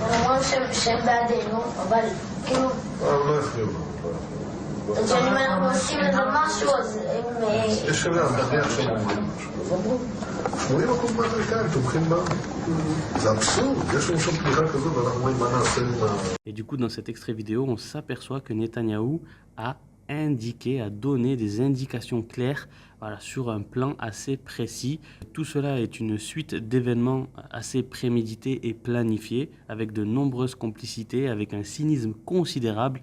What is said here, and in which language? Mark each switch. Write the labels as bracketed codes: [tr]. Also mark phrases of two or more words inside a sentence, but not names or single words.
[he] הם אומרים שהם בעדינו, אבל כאילו... לא יכניעו לנו. כשאם אנחנו עושים לזה משהו, אז הם... יש שווה, נניח שהם אומרים משהו. 80% מהאמריקאים תומכים בנו. זה אבסורד, יש לנו שם תמיכה כזאת, ואנחנו אומרים מה נעשה עם ה... [fr] Et du coup, dans cet extrait vidéo, on s'aperçoit que Netanyahou a indiqué, a donné des indications claires, voilà, sur un plan assez précis. Tout cela est une suite d'événements assez prémédités et planifiés, avec de nombreuses complicités, avec un cynisme considérable.